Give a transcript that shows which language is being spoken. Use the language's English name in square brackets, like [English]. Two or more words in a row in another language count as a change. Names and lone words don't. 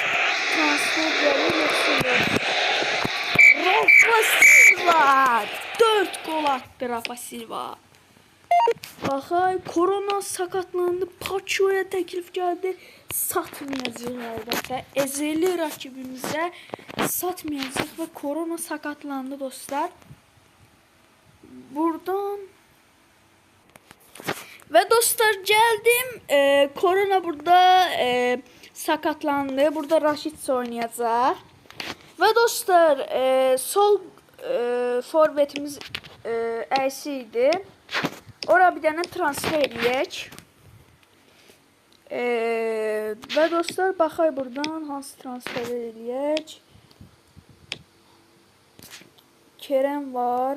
[Azerbaijani] Transfer gəlir yoxsa Rafa Silva 4 gol attı Rafa Silva. Baxay, Corona sakatlandı. Paço'ya təklif gəldi. Satmayacaq əlbəttə. Ezeli rakibimizə satmayacaq və Corona sakatlandı dostlar. [Turkish] Buradan ve dostlar geldim. Corona burada sakatlandı. Burada Raşit oynayacaq. [Azerbaijani] Ve dostlar sol forvetimiz Əysi idi. Ora bir dənə transfer eləyək. Və dostlar baxay buradan hansı transfer eləyək. Kerem var.